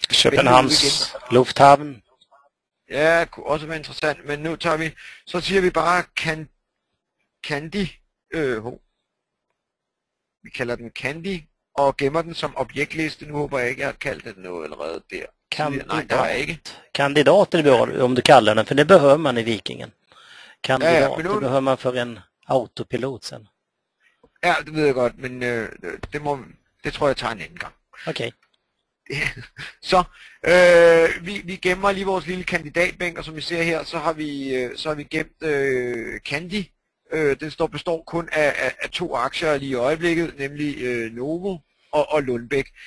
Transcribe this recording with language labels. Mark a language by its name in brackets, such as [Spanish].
[Danish] Københavns Lufthaven. Ja, det kunne også være interessant, men nu tager vi, så siger vi bare Candy. Vi kalder den Candy, og gemmer den som objektliste. Nu håber jeg ikke, jeg har kaldt den noget allerede der. Nej, det har jeg ikke. [Swedish] Kandidater om du kallar den, för det behöver man i Vikingen. Kandidat, det behöver man för en autopilot sen. [Danish] Ja, det ved jeg godt, men det tror jeg tager en anden gang. Okay. Så vi gemmer lige vores lille kandidatbænk, og som vi ser her, så har vi gemt Candy. Den består kun af 2 aktier lige i øjeblikket, nemlig Novo og Lundbæk.